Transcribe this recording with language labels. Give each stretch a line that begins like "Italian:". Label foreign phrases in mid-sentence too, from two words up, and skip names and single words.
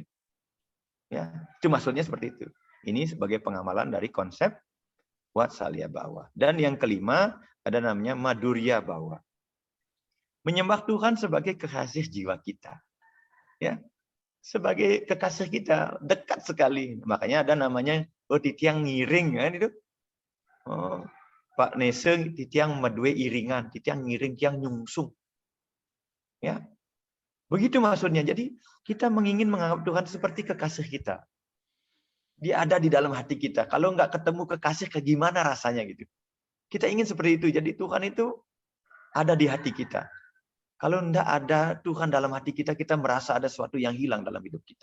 Indonesian: Ya, itu maksudnya seperti itu. Ini sebagai pengamalan dari konsep Vatsalya Bhawa. Dan yang kelima ada namanya Madhurya Bhawa. Menyembah Tuhan sebagai kekasih jiwa kita. Ya. Sebagai kekasih kita, dekat sekali. Makanya ada namanya
Balinese: titiang ngiring
Indonesian: kan itu.
Balinese: Oh, Pak Neseng titiang medue iringan, titiang ngiring tiang nyungsung.
Indonesian: Ya. Begitu maksudnya. Jadi kita ingin menganggap Tuhan seperti kekasih kita. Dia ada di dalam hati kita. Kalau nggak ketemu kekasih, ke gimana rasanya gitu. Kita ingin seperti itu. Jadi Tuhan itu ada di hati kita. Kalau nggak ada Tuhan dalam hati kita, kita merasa ada sesuatu yang hilang dalam hidup kita.